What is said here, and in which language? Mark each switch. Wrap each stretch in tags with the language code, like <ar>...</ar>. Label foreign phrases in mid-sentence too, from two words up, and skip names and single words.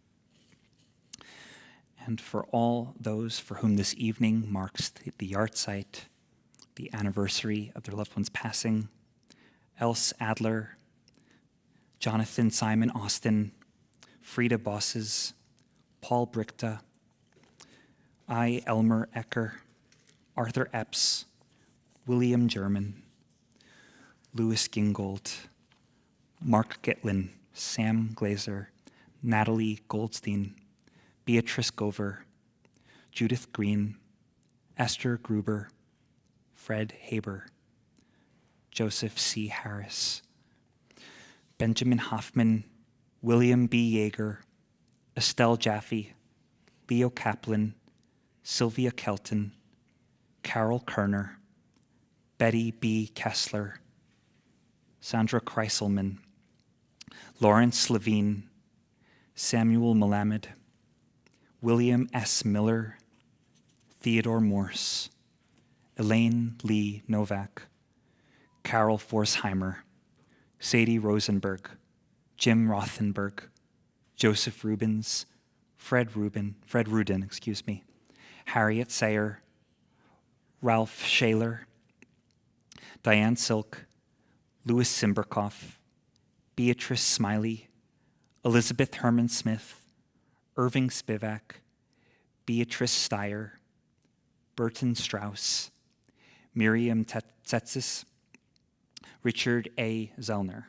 <en>And for all those for whom this evening marks the yahrzeit, the anniversary of their loved one's passing, Else Adler, Jonathan Simon Austin, Frida Bosses, Paul Brichta, I. Elmer Ecker, Arthur Epps, William German, Louis Gingold, Mark Gitlin, Sam Glazer, Natalie Goldstein, Beatrice Gover, Judith Green, Esther Gruber, Fred Haber, Joseph C. Harris, Benjamin Hoffman, William B. Yeager, Estelle Jaffe, Leo Kaplan, Sylvia Kelton, Carol Kerner, Betty B. Kessler, Sandra Kreiselman, Lawrence Levine, Samuel Melamed, William S. Miller, Theodore Morse, Elaine Lee Novak, Carol Forsheimer, Sadie Rosenberg, Jim Rothenberg, Joseph Rubens, Fred Rudin, Harriet Sayer, Ralph Shaler, Diane Silk, Louis Simberkoff, Beatrice Smiley, Elizabeth Herman Smith, Irving Spivak, Beatrice Steyer, Burton Strauss, Miriam Tsetsis, Richard A. Zellner.</en>